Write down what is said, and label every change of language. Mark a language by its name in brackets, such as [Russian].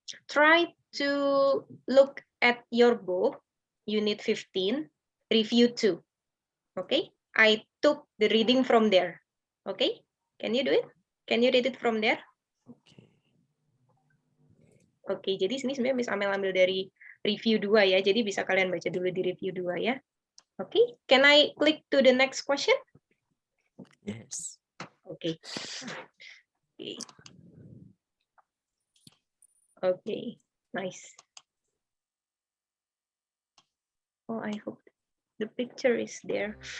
[English] Try to look at your book, Unit 15, Review 2. Okay, I took the reading from there. Okay, can you do it? Can you read it from there? [Indonesian] Oke, jadi sini sebenarnya Miss Amel ambil dari review 2 ya. Jadi bisa kalian baca dulu di review 2 ya. [English] Oke, can I click to the next question? Yes. Oke. Oke, nice. Oh, I hope the picture is there.